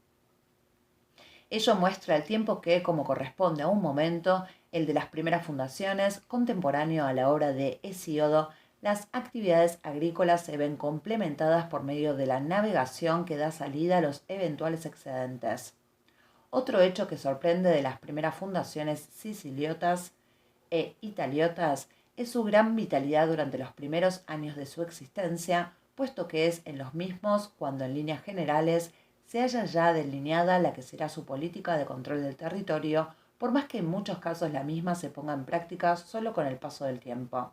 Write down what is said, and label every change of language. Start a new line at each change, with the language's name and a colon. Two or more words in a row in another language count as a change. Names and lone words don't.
Spanish: Ello muestra el tiempo que, como corresponde a un momento, el de las primeras fundaciones, contemporáneo a la obra de Hesíodo, las actividades agrícolas se ven complementadas por medio de la navegación que da salida a los eventuales excedentes. Otro hecho que sorprende de las primeras fundaciones siciliotas e italiotas es su gran vitalidad durante los primeros años de su existencia, puesto que es en los mismos cuando en líneas generales se haya ya delineada la que será su política de control del territorio, por más que en muchos casos la misma se ponga en práctica solo con el paso del tiempo.